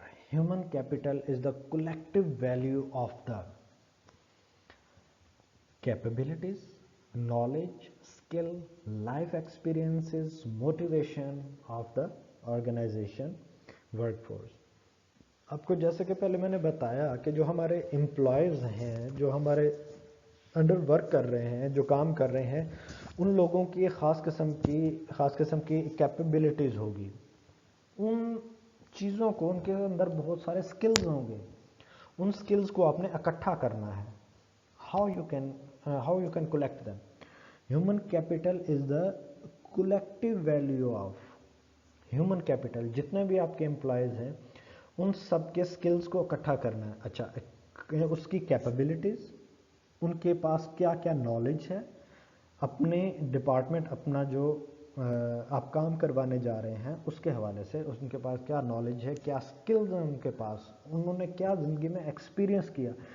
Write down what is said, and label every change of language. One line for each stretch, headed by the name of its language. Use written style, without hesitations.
English: Human capital is the collective value of the capabilities, knowledge, skill, life experiences, motivation of the organization workforce.
Urdu: آپ کو جیسے کہ پہلے میں نے بتایا کہ جو ہمارے امپلائیز ہیں، جو ہمارے انڈر ورک کر رہے ہیں، جو کام کر رہے ہیں، ان لوگوں کی خاص قسم کی کیپیبلٹیز ہوگی. ان چیزوں کو، ان کے اندر بہت سارے سکلز ہوں گے، ان سکلز کو آپ نے اکٹھا کرنا ہے.
English: How you can collect them. Human capital is the collective value of human capital.
Urdu: جتنے بھی آپ کے امپلائیز ہیں ان سب کے سکلز کو اکٹھا کرنا ہے. اچھا، اس کی کیپیبلٹیز، ان کے پاس کیا کیا نالج ہے، اپنے ڈپارٹمنٹ، اپنا جو آپ کام کروانے جا رہے ہیں اس کے حوالے سے ان کے پاس کیا نالج ہے، کیا سکلز ہیں ان کے پاس، انہوں نے کیا زندگی میں ایکسپیرینس کیا.